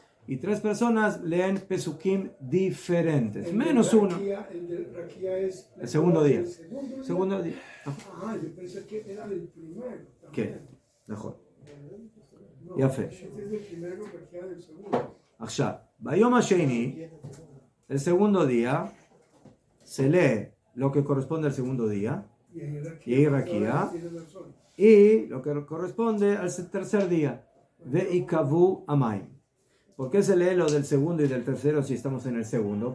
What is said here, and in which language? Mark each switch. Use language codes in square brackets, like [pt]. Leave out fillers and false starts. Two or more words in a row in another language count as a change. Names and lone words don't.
[es] Y 3 personas leen pesukim diferentes. Menos 1. El de Raquía es El segundo día. El Segundo día. Ah, yo pensé que era el primero. ¿Qué? Mejor. No, Yafé. este es del primero, Raquía del segundo. [he] עכשיו, ביום השני, [es] el segundo día, se lee lo que corresponde al segundo día, y ahí Raquía, y lo que corresponde al tercer día, [he] ויקוו המים. [es] ¿Por qué se lee lo del segundo y del tercero si estamos en el segundo?